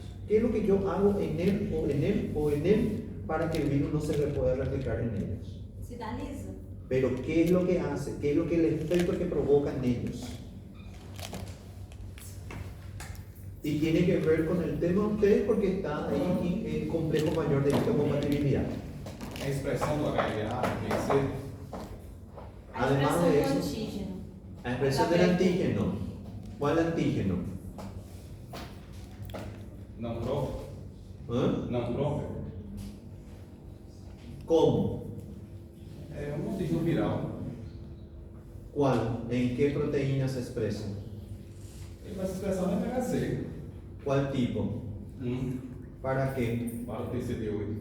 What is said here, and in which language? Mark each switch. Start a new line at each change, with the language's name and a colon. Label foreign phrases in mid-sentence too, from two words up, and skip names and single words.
Spanish: ¿Qué es lo que yo hago en él para que el virus no se pueda replicar en ellos?
Portuguese: Sinaliza.
Spanish: Pero ¿qué es lo que hace? ¿Qué es lo que el efecto que provoca en ellos? Y tiene que ver con el tema de ustedes porque está ahí en complejo mayor de histocompatibilidad.
Portuguese: A expressão do HLA tem que ser A
Spanish: Además
Portuguese: expressão de do
Spanish: eso, antígeno. la expresión del antígeno. ¿Cuál antígeno?
Portuguese: não próprio. ¿Eh? Não próprio.
Spanish: ¿Cómo?
Portuguese: É um antígeno viral.
Spanish: ¿Cuál? ¿En qué proteína se expresa?
Portuguese: Ele vai se expressar no MHC.
Spanish: ¿Cuál tipo? ¿Para qué?
Portuguese: Para o TCD8.